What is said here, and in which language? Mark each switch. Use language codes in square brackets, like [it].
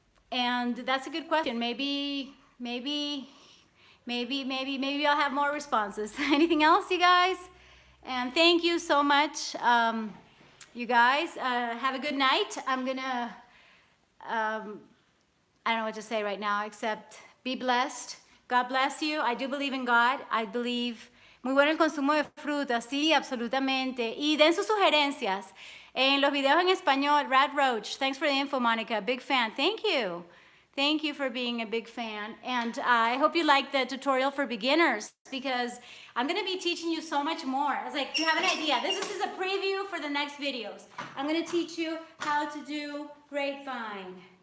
[en] And that's a good question. Maybe I'll have more responses. Anything else, you guys? And thank you so much, you guys. Have a good night. I'm gonna, I don't know what to say right now, except be blessed. God bless you. I do believe in God. I believe. [es] Muy bueno el consumo de frutas, sí, absolutamente. Y den sus sugerencias en los videos en español. [en] Rad Roach, thanks for the info, Monica. Big fan. Thank you. Thank you for being a big fan. And I hope you like the tutorial for beginners, because I'm going to be teaching you so much more. I was like, you have an idea. This is a preview for the next videos. I'm going to teach you how to do grapevine,